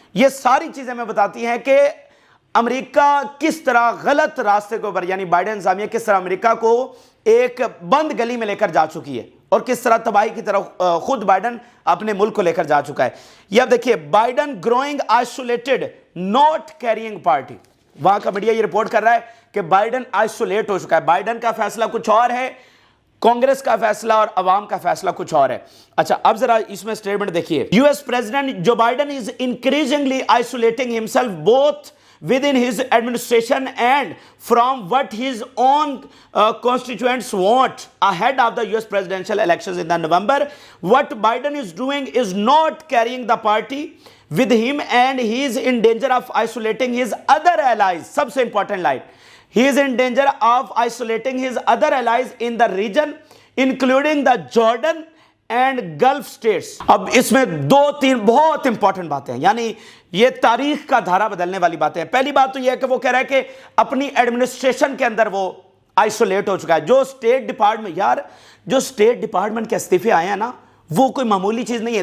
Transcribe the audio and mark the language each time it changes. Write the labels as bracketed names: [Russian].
[Hindi] ये सारी चीजें हमें बताती हैं कि अमेरिका किस तरह गलत रास्ते के ऊपर, यानी बाइडेन इंतजामिया किस तरह अमेरिका को एक बंद गली में लेकर जा चुकी है और किस तरह तबाही की तरफ खुद बाइडेन अपने मुल्क को लेकर जा चुका है। ये अब देखिए, [English] Biden growing isolated not carrying party. [Hindi] वहां का मीडिया ये रिपोर्ट कर रहा है कि बाइडेन आइसोलेट हो चुका है। बाइडेन का फैसला कुछ और है, कांग्रेस का फैसला और अवाम का फैसला कुछ और है। अच्छा, अब जरा इसमें स्टेटमेंट देखिए। [English] US president Joe Biden is increasingly isolating himself both within his administration and from what his own constituents want ahead of the US presidential elections in the November. What Biden is doing is not carrying the party with him and he is in danger of isolating his other allies. सबसे important line, he is in danger of isolating his other allies in the region including the Jordan and gulf states. [Hindi] अब इसमें दो तीन बहुत important बातें हैं, यानी ये तारीख का धारा बदलने वाली बातें हैं। पहली बात तो यह है कि वो कह रहा है कि अपनी एडमिनिस्ट्रेशन के अंदर वो आइसोलेट हो चुका है। जो स्टेट डिपार्टमेंट, यार जो स्टेट डिपार्टमेंट के इस्तीफे आए हैं ना, वो कोई मामूली चीज नहीं है।